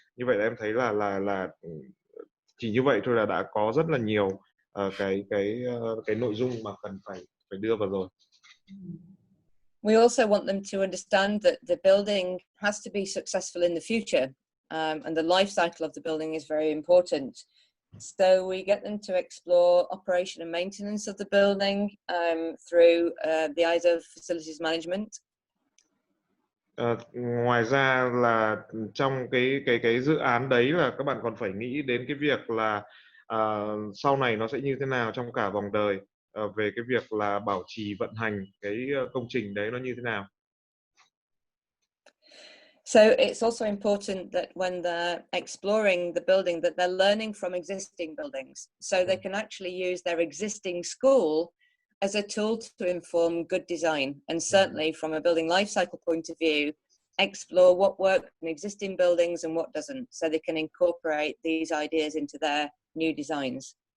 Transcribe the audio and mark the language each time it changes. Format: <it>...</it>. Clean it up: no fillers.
<vi>Như vậy là em thấy là chỉ như vậy thôi là đã có rất là nhiều cái nội dung mà cần phải đưa vào rồi.</vi> <en>We also want them to understand that the building has to be successful in the future, and the life cycle of the building is very important. So we get them to explore operation and maintenance of the building through the eyes of facilities management.</en> <vi>Ngoài ra là trong cái dự án đấy là các bạn còn phải nghĩ đến cái việc là sau này nó sẽ như thế nào trong cả vòng đời, về cái việc là bảo trì vận hành cái công trình đấy nó như thế nào.</vi> <en>So it's also important that when they're exploring the building that they're learning from existing buildings, so they can actually use their existing school as a tool to inform good design, and certainly from a building life cycle point of view, explore what works in existing buildings and what doesn't, so they can incorporate these ideas into their new designs.</en>